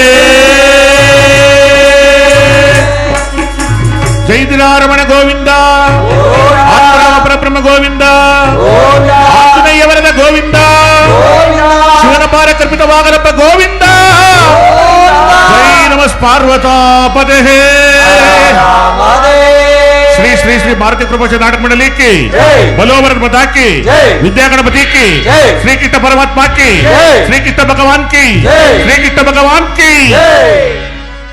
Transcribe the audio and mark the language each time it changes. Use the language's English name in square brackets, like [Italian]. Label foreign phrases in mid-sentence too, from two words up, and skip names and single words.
[Kannada] ಜೈ ದಿನಾರಮಣ ಗೋವಿಂದ ಆತ್ಮರಾಮ ಪರಬ್ರಹ್ಮ ಗೋವಿಂದ ಆಂಜನೇಯವರದ ಗೋವಿಂದ ಶಿವನ ಪಾರ ಕಲ್ಪಿತವಾಗಲಪ್ಪ ಗೋವಿಂದ ಜೈ ನಮಃ ಪಾರ್ವತಾಪದೇ [Hindi] ಶ್ರೀ ಶ್ರೀ ಶ್ರೀ ಭಾರತೀಯ ಕೃಪಾ ನಾಟಕ ಮಂಡಳಿ की बलोवर माता की विद्या गणपति की श्री कृष्ण परमात्मा की श्री कृष्ण भगवान की श्री कृष्ण भगवान की